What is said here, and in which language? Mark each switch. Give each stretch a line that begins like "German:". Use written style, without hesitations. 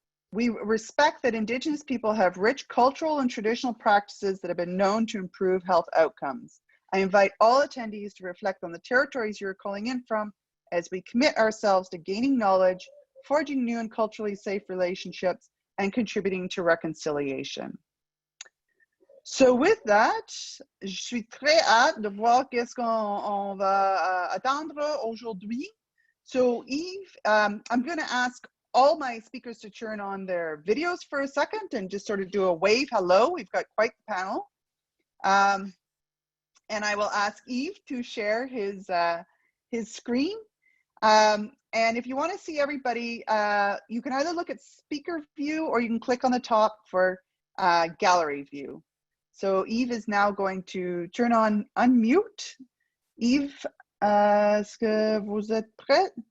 English: We respect that Indigenous people have rich cultural and traditional practices that have been known to improve health outcomes. I invite all attendees to reflect on the territories you're calling in from as we commit ourselves to gaining knowledge, forging new and culturally safe relationships, and contributing to reconciliation. So with that,
French: je suis très hâte de voir qu'est-ce qu'on va attendre aujourd'hui.
English: So Yves, I'm going to ask all my speakers to turn on their videos for a second and just sort of do a wave hello. We've got quite the panel. And I will ask Yves to share his screen. And if you want to see everybody, you can either look at speaker view or you can click on the top for gallery view. So Yves is now going to turn on unmute.
French: Yves, est-ce que vous êtes prêt?